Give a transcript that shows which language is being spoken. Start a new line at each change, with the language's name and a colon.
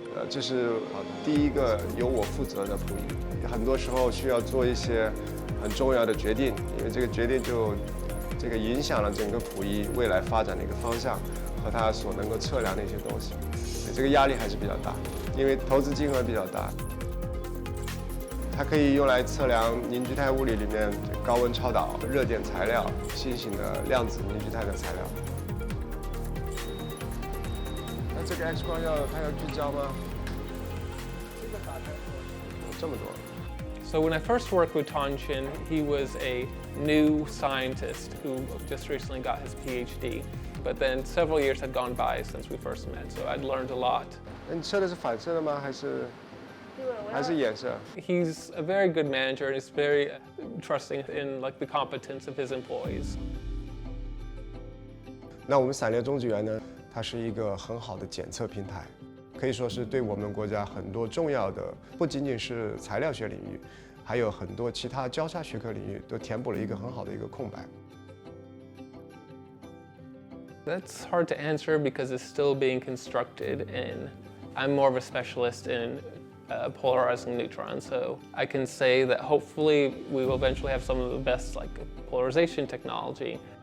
Chinese: 这是第一个由我负责的谱仪，很多时候需要做一些很重要的决定，因为这个决定就影响了整个谱仪未来发展的一个方向和它所能够测量的一些东西，这个压力还是比较大，因为投资金额比较大。它可以用来测量凝聚态物理里面高温超导、热电材料、新型的量子凝聚态的材料。那这个 X 光它要聚焦吗？这么多。
English: So when I first worked with Tong Xin, he was a new scientist who just recently got his PhD. But then several years had gone by since we first met, so I'd learned a lot.
Chinese: 你测的是反射的吗？还是衍射？
English: He's a very good manager and he's very trusting in the competence of his employees.
Chinese: 那我们散裂中子源呢，它是一个很好的检测平台，可以说是对我们国家很多重要的，不仅仅是材料学领域，还有很多其他交叉学科领域都填补了一个很好的一个空白。
English: That's hard to answer because it's still being constructed, and I'm more of a specialist in polarizing neutrons. So I can say that hopefully we will eventually have some of the best polarization technology.